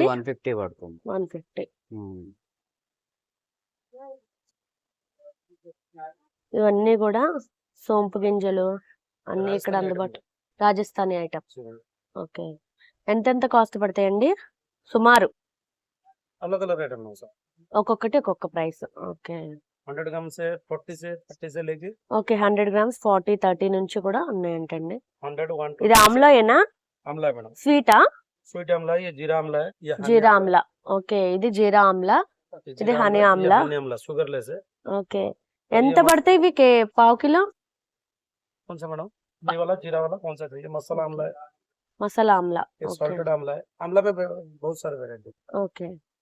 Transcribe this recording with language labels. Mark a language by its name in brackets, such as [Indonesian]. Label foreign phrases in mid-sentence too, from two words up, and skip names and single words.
[Telugu] 150 పడుతుంది. 150. ఉమ్. ఇవన్నీ కూడా సోంపు గింజలు అన్ని ఇక్కడ అందుబాటు. రాజస్థానీ ఐటమ్స్. ఓకే. ఎంతెంత కాస్ట్ పడతాయండి సుమారు? [Hindi] अलग अलग रेट है सर। [Telugu] ఒక్కొక్కటి ఒక్కొక్క ప్రైస్. ఓకే. [Hindi] 100 ग्राम से 40 से 30 से लेके [Telugu] ఓకే. 100 గ్రామ్స్ 40, 30 నుంచి కూడా ఉన్నాయంటండి. 100 120 ఇది ఆమ్లా ఏనా? [Hindi] आमला है मैडम। [Telugu] స్వీటా? [Hindi] स्वीट आमला है, ये जीरा आमला है, ये हनी [Telugu] జీరా ఆమ్లా. ఓకే. ఇది జీరా ఆమ్లా. [Hindi] ये [Telugu] ఇది [Hindi] जीरा हनी आमला, ये आमला। हनी आमला शुगरलेस है। [Telugu] ఓకే. [Hindi] और ये [Telugu] ఎంత పడతాయి ఇవి? పావు కిలో? [Hindi] कौन सा मैडम? ये वाला जीरा वाला कौन सा चाहिए? मसाला आमला है, [Telugu] మసాలా ఆమ్లా. [Hindi] ये [Telugu] ఓకే. [Hindi] सॉल्टेड आमला है। आमला में बहुत सारे वेरायटी। [Telugu] ఓకే.